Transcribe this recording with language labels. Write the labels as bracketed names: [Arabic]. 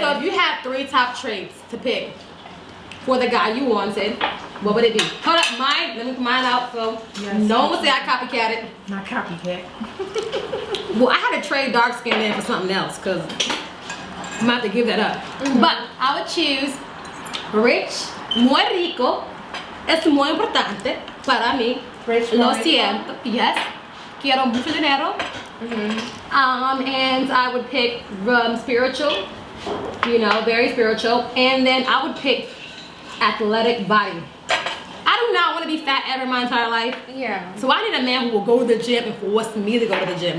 [English] so if you had 3 top traits to pick for the guy you wanted, what would it be? Hold up, mine. Let me put mine out so no one will say I copycatted. Not copycat. Well, I had to trade dark skin in for something else because I'm gonna have to give that up. But I would choose rich, [Spanish] muy rico, es muy importante para mí. [English] Rich, [Spanish] Lo muy rico. siento. [English] Yes. [Spanish] Quiero mucho dinero. [English] And I would pick spiritual, you know, very spiritual. And then I would pick athletic body. I do not want to be fat ever my entire life. Yeah. So I need a man who will go to the gym and force me to go to the gym.